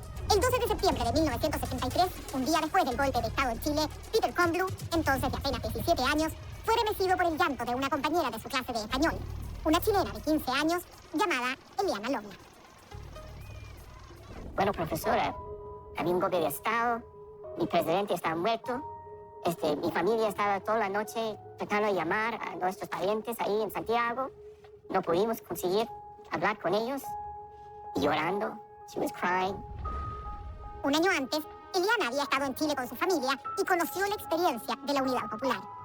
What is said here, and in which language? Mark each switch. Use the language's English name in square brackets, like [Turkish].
[Spanish] El 12 de septiembre de 1973, un día después del golpe de Estado en Chile, Peter Blue, entonces de apenas 17 años, fue remecido por el llanto de una compañera de su clase de español, una chilena de 15 años llamada Eliana Logna. Bueno, profesora, había un golpe de Estado, mi presidente está muerto, mi familia estaba toda la noche tratando de llamar a nuestros parientes ahí en Santiago. No pudimos conseguir hablar con ellos. Y llorando, [English] she was crying. [Spanish] Un año antes, Eliana había estado en Chile con su familia y conoció la experiencia de la Unidad Popular.